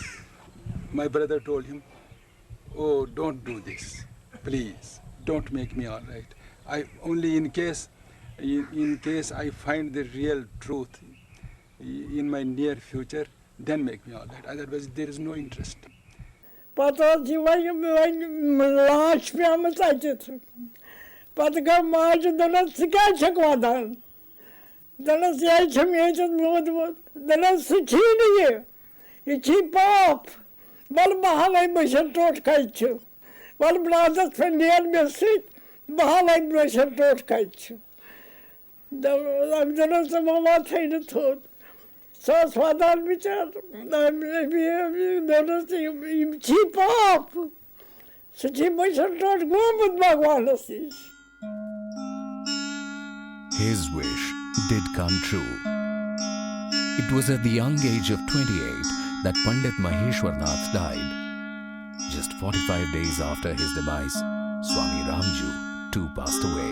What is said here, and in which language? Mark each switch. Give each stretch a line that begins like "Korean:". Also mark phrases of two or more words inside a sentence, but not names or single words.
English: My brother told him, "Oh, don't do this, please. Don't make me all right. I only in case I find the real truth in my near future, then make me all right. Otherwise, there is no interest."
Kashmiri: Pata ٲs یہِ وۄنۍ لانچ پیٚمٕژ اَتٮ۪تھ پَتہٕ گوٚو ماجہِ دوٚپنَس ژٕ کیٛازِ چھَکھ وَدان دوٚپنَس یہِ حظ چھُم ییٚتٮ۪تھ موٗدمُت دوٚپنَس سُہ چھی نہٕ یہِ چھی پاپ وَلہٕ بہٕ ہاوَے مٔشِد ٹوٹھ کَتہِ چھُ وَلہٕ برٛادَس پٮ۪ٹھ نیر مےٚ سۭتۍ بہٕ ہاوَے مٔشِد ٹوٹھ کَتہِ چھُ أمۍ دوٚپنَس ژٕ مہ وۄتھٕے نہٕ تھوٚد سۄ ٲس وَدان بِچار دوٚپنَس یِم چھی پاپ سُہ چھی مٔشِد ٹوٹھ گوٚمُت بھگوانَس نِش.
English: His wish did come true. It was at the young age of 28 that Pandit Maheshwarnath died. Just 45 days after his demise, Swami Ramju too passed away.